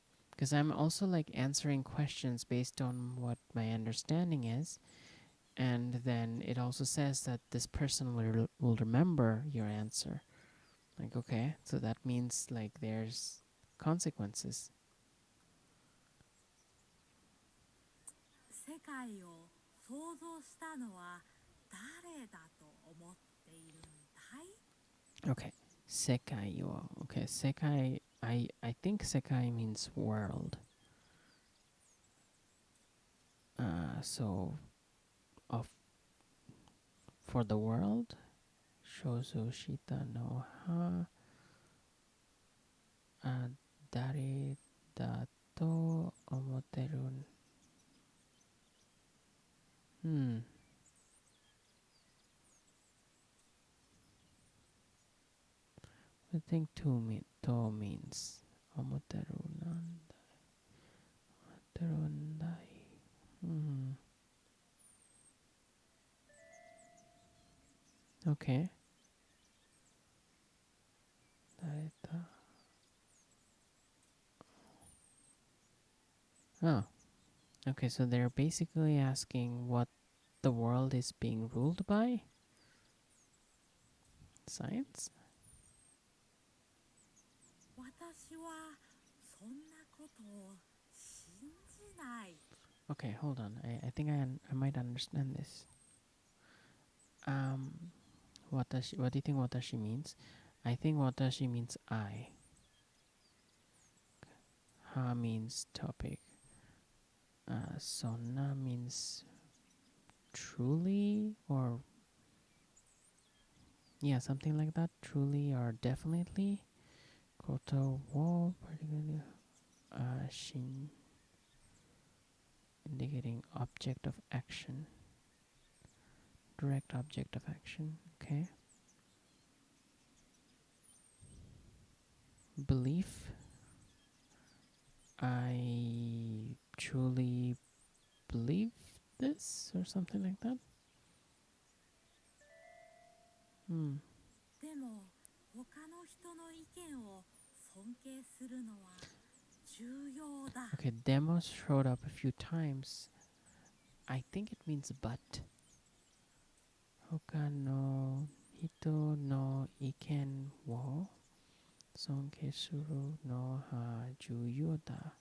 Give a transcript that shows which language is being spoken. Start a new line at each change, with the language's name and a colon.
English: Because I'm also like answering questions based on what my understanding is. And then it also says that this person will remember your answer. Like, okay, so that means like there's consequences.
Japanese: 世界を創造したのは誰だと思っているんだい？
English: Okay, sekai yo. Okay, sekai. I think sekai means world. So of for the world,
Japanese: shozu shita no ha dare da to omoteru.
English: Hmm. I think to means
Japanese: omoteru nandai.
English: Hmm. Okay.
Japanese: Dare.
English: Oh. Okay, so they're basically asking what the world is being ruled by? Science?
Japanese: 私はそんなことを信じない。
English: Okay, hold on. I think I might understand this. Um, what do you think watashi means? I think watashi means I. Ha means topic. Sonna means truly or yeah, something like that. Truly or definitely.
Japanese: Koto wo
English: particularly shin indicating object of action. Direct object of action. Okay. Belief. I truly believe this or something like that. Hmm.
Japanese: でも他の人の意見を尊敬するのは重要だ。
English: Okay, demos showed up a few times. I think it means but.
Japanese: Hoka no hito no iken wo sonke suru no ha juyo da.